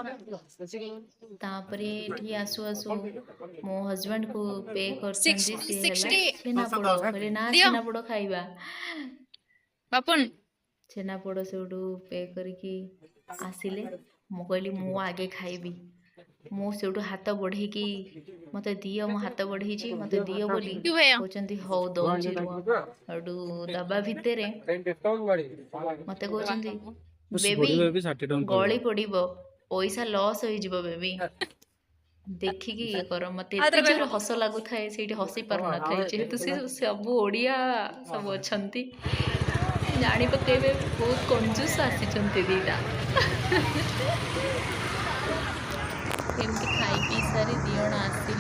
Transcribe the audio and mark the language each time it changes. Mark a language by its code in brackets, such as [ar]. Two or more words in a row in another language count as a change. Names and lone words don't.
[or] ତାପରେ ଏଠି ଆସୁ ଆସୁ ମୋ ହଜବେଣ୍ଡକୁ ପେ କରିଛନ୍ତି ସିଏ ହେଲା ଛେନାପୋଡ଼ କହିଲେ ନା ଛେନାପୋଡ଼ ଖାଇବା। ବାପନ ଛେନାପୋଡ଼ ସେଠୁ ପେ କରିକି ଆସିଲେ ମୁଁ କହିଲି ମୁଁ ଆଗେ ଖାଇବି। ମୁଁ ସେଠୁ ହାତ ବଢ଼େଇକି ମୋତେ ଦିଅ ମୁଁ ହାତ ବଢ଼େଇଛି ମୋତେ ଦିଅ ବୋଲି [hi] क्यों भैया [or] କହୁଛନ୍ତି ହଉ ଦଉଛି ରୁହ। ସେଠୁ ଦବା ଭିତରେ ମୋତେ କହୁଛନ୍ତି ବେବି भी 60 टन ଗଳି ପଡ଼ିବ ପଇସା ଲସ୍ ହେଇଯିବ ବେବି ଦେଖିକି ଇଏ କର। ମୋତେ ଏତେ ଜୋରେ ହସ ଲାଗୁଥାଏ ସେଇଠି ହସି ପାରୁନଥାଏ ଯେହେତୁ ସେ ସବୁ ଓଡ଼ିଆ ସବୁ ଅଛନ୍ତି ଜାଣି ପକେଇବେ ବହୁତ କଞ୍ଜୁସ ଆସିଛନ୍ତି ଦିଟା। ଏମିତି ଖାଇ ପିଇ ସାରି ଦି ଜଣ ଆସିଲୁ।